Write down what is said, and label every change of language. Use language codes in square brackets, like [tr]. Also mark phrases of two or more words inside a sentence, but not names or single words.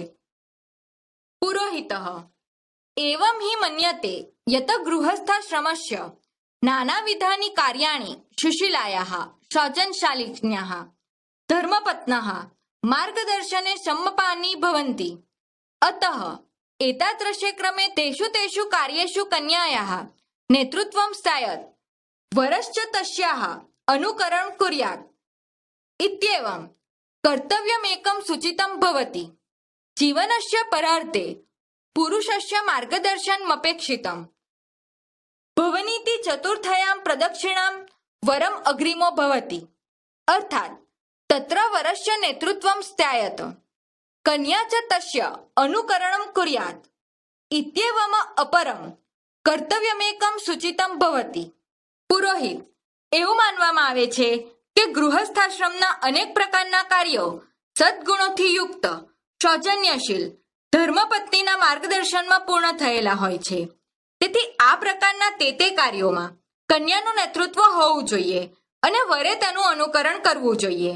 [sa] पुरोहितः एवं हि मन्यते यत गृहस्थाश्रमस्य नानाविधानी कार्याणि सुशीलायाः स्वजनशालिन्याः धर्मपत्नः मार्गदर्शने संमपानी भवन्ति. अतः एतादृशे क्रमे तेषु कार्येषु कन्यायाः नेतृत्वं स्यात् वरश्च तस्याः अनुकरणं कुर्यात् इत्येवं कर्तव्यमेकं सूचितं भवति। जीवनस्य परार्थे पुरुषस्य मार्गदर्शनमपेक्षितम्। भवनीति चतुर्थयां प्रदक्षिणां वरम् अग्रिमो भवति, अर्थात् तत्र वरस्य नेतृत्वं स्यात्, कन्या च तस्य अनुकरणं कुर्यात् इत्येवम् अपरं कर्तव्यमेकम सूचितम भवति। [gu] પુરોહિત એવું માનવામાં આવે છે કે ગૃહસ્થાશ્રમના અનેક પ્રકારના કાર્યો સદગુણોથી યુક્ત, સૌજન્યશીલ ધર્મપત્નીના માર્ગદર્શનમાં પૂર્ણ થયેલા હોય છે। તેથી આ પ્રકારના તે કાર્યોમાં કન્યાનું નેતૃત્વ હોવું જોઈએ અને વરે તેનું અનુકરણ કરવું જોઈએ।